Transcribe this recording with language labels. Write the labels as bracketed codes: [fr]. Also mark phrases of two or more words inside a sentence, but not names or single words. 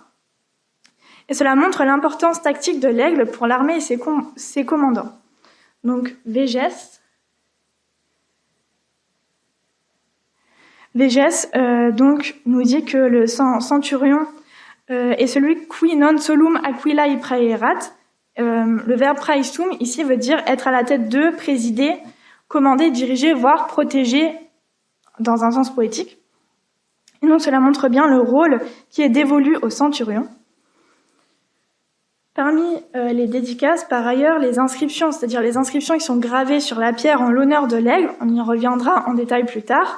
[fr] Et cela montre l'importance tactique de l'aigle pour l'armée et ses commandants. Donc, Végès donc, nous dit que le centurion est celui qui [la] non solum aquilae praerat. [fr] Le verbe praestum, ici, veut dire être à la tête de, présider, commander, diriger, voire protéger, dans un sens poétique. Et donc, cela montre bien le rôle qui est dévolu au centurion. Parmi les dédicaces, par ailleurs, les inscriptions, c'est-à-dire les inscriptions qui sont gravées sur la pierre en l'honneur de l'aigle, on y reviendra en détail plus tard.